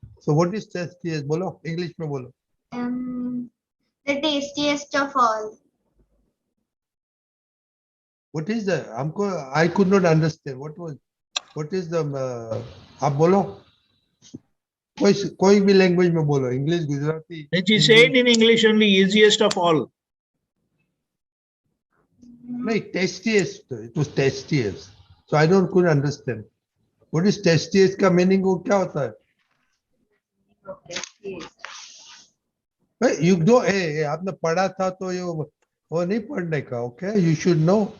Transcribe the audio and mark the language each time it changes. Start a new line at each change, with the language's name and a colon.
English: So what is tastiest?
Hindi: बोलो, English में बोलो।
English: The tastiest of all. What is the, हमको I could not understand what is the,
Hindi: आप बोलो, कोई भी लैंग्वेज में बोलो, English, Gujarati,
English: She said in English only, easiest of all. नहीं, tastiest, it was tastiest, so I don't could understand what is tastiest
Hindi: का meaning, वो क्या होता है?
English: you do
Hindi: आपने पढ़ा था तो ये वो नहीं पढ़ने का,
English: Okay, you should know.